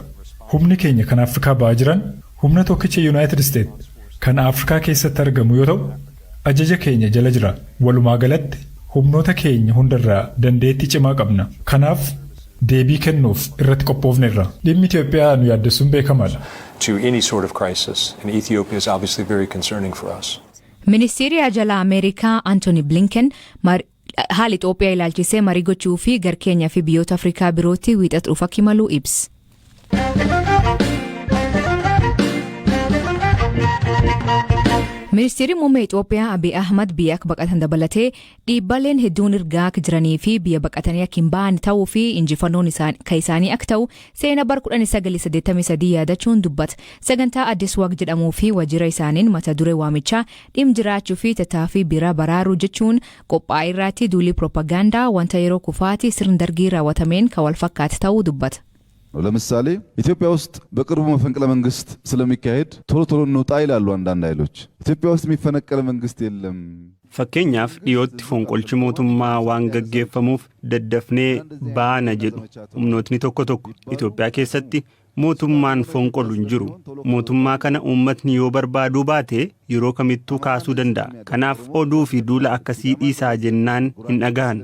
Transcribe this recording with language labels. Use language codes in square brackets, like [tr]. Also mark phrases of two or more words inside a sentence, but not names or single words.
[om] Humni keenya kan Afrikaa ba'aa jiran humna tokkicha United States kan Afrikaa keessatti argamu yoo ta'u ajaja keenya jala jira. Walumaa galatti humnoota keenya hundarraa dandeettii cimaa qabna. Kanaaf deebii kennuuf irratti qophoofneerra. Dhimmi Itiyoophiyaa nu yaaddessuun beekamaadha. [en] to any sort of crisis, and Ethiopia is obviously very concerning for us. [om] Ministeerri Ajala Ameerikaa Anthony Blinken haala Itoophiyaa ilaalchisee marii gochuu fi gara Keenyaa fi biyyoota Afrikaa birootti wiixatu dhufa kimaluu ibsa. Ministeerri muummee Itoophiyaa Abiy Ahmad biyya akka baqatan dabalatee dhiibbaleen hedduun ergaa akka jiranii fi biyya baqatanii akka hin baane ta'uu fi injifannoon isaanii akka ta'u seena bara 1983 yaadachuun dubbata. Sagantaa Addis Waq jedhamuu fi waajjira isaaniin mata duree waamichaa dhimma jiraachuu fi tattaaffii bira baraaruu jechuun qophaa'e irratti duulii piroopagaandaa wanta yeroo kufaatii sirna dargii raawwatameen kan wal fakkaatu ta'uu dubbata. [am] ለምሳሌ ኢትዮጵያ ውስጥ በቅርቡ መፈንቅለ መንግስት ስለሚካሄድ ቶሎ ቶሎ እንውጣ ይላሉ አንዳንድ ኃይሎች። ኢትዮጵያ ውስጥ የሚፈነቀለ መንግስት የለም። [om] Fakkeenyaaf dhiyootti fonqolchi mootummaa waan gaggeeffamuuf daddafnee baana jedhu humnootni tokko tokko Itoophiyaa keessatti mootummaan fonqolu hin jiru. Mootummaa kana uummatni yoo barbaaduu baate yeroo kamittuu kaasuu danda'a. Kanaaf oduu fi duula akkasii dhiisaa jennaan hin dhagahan.